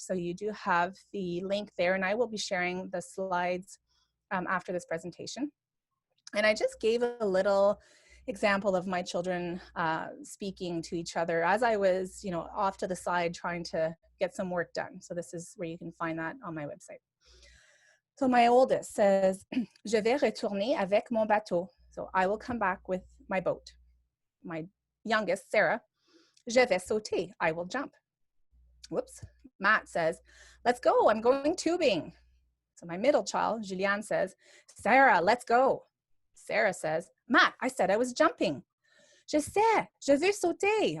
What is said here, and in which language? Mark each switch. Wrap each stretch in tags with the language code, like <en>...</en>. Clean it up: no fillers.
<en>So you do have the link there, and I will be sharing the slides after this presentation. And I just gave a little example of my children speaking to each other as I was, off to the side trying to get some work done. So this is where you can find that on my website. So my oldest says,</en> <fr>"Je vais retourner avec mon bateau."</fr> <en>So I will come back with my boat. My youngest, Sarah,</en> <fr>"Je vais sauter."</fr> <en>I will jump. Whoops. Matt says, "Let's go. I'm going tubing." So my middle child, Julianne, says, "Sarah, let's go." Sarah says, "Matt, I said I was jumping."</en> <fr>"Je sais, je veux sauter."</fr>